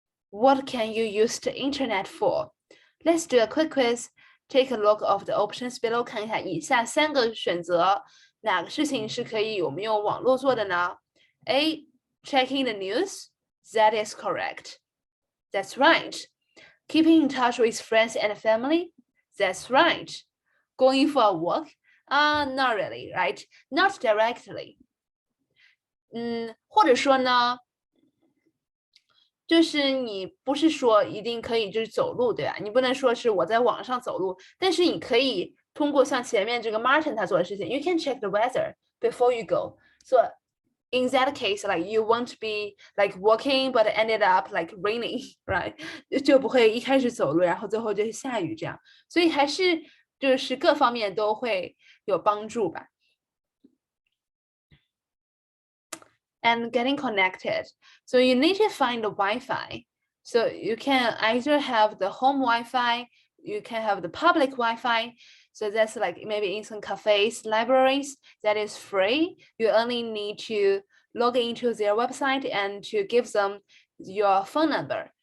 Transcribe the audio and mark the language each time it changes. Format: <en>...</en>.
<en>what can you use the internet for let's do a quick quiz take a look of the options below</en> <zh>看一下以下3个选择哪个事情是可以我们用网络做的呢</zh> <en>A checking the news that is correct that's right keeping in touch with friends and family that's right going for a walk not really, right? Not directly.</en> <zh>或者说呢，就是你不是说一定可以就是走路，对吧？你不能说是我在网上走路，但是你可以通过像前面这个 Martin 他做的事情 ，</zh> <en>you can check the weather before you go.</en> <zh>So</zh> <en>in that case, like you won't be like walking, but ended up like raining, right?</en> <zh>就不会一开始走路，然后最后就是下雨这样。所以还是就是各方面都会有帮助吧。</zh> <en>And getting connected. So you need to find the Wi-Fi. So you can either have the home Wi-Fi, you can have the public Wi-Fi. So that's like maybe in some cafes, libraries, that is free. You only need to log into their website and to give them your phone number.</en>